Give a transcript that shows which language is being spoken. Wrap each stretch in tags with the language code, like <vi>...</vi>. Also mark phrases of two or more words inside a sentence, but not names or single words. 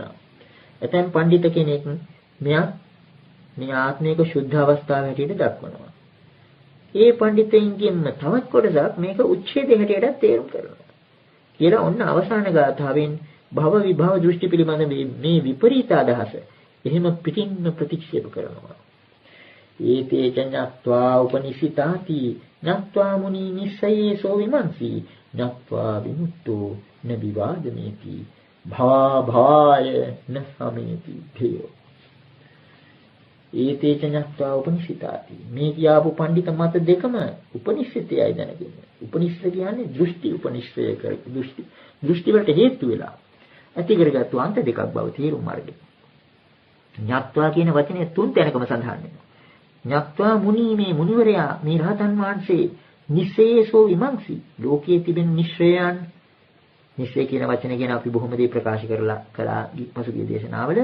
<si>එතෙන් පඬිත කෙනෙක් මේ ආත්මික සුද්ධ අවස්ථාව හැටියට දක්වනවා. ඒ පඬිතෙන්ගෙන්ම තවත් කොටසක් මේක උච්ඡේද හැටියට තේරුම් කරනවා. කියලා ඔන්න අවසාන ගාථාවෙන් භව විභව දෘෂ්ටි පිළිබඳ මේ විපරීත අදහස එහෙම පිටින්ම ප්‍රතික්ෂේප කරනවා.</si> <pi>ඒතේ චඤ්ඤත්වා උපනිසිතාති ඤත්වා මුනි නිස්සයේසෝ විමන්සි ඤත්වා විමුක්තෝ නබිවාදමේති භාය නසමේති භේය. ඒතේච ඤත්වා උපනිෂිතාති.</pi> <si>මේ කියාපු පඬිත මත දෙකම උපනිෂිතයයි දැනගන්න. උපනිෂිත කියන්නේ දෘෂ්ටි උපනිෂ්ඨය කර දෘෂ්ටි වලට හේතු වෙලා ඇති කරගත්තු අන්ත දෙකක් බව තේරුම් අරගෙන. ඤත්වා කියන වචනේ තුන් තැනකම සඳහන් වෙනවා.</si> <pi>ඤත්වා මුනි</pi> <si>මේ මුනිවරයා මේ රහතන් වහන්සේ</si> <pi>නිසේසෝ විමංසි</pi> <si>ලෝකයේ තිබෙන නිශ්‍රයයන් නිශ්‍රය කියන වචනේ ගැන අපි බොහොම දේ ප්‍රකාශ කළා පසුගිය දේශනාවල.</si>